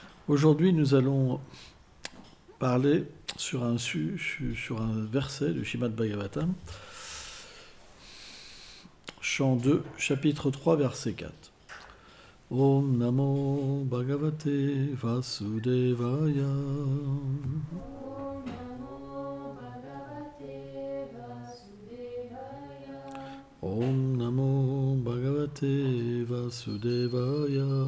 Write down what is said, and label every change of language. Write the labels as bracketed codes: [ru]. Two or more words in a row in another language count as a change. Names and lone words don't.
[fr] Aujourd'hui, nous allons parler sur un verset du Srimad Bhagavatam, chant 2, chapitre 3, verset 4. [sa] ॐ नमो भगवते वासुदेवाय. ॐ नमो भगवते वासुदेवाय.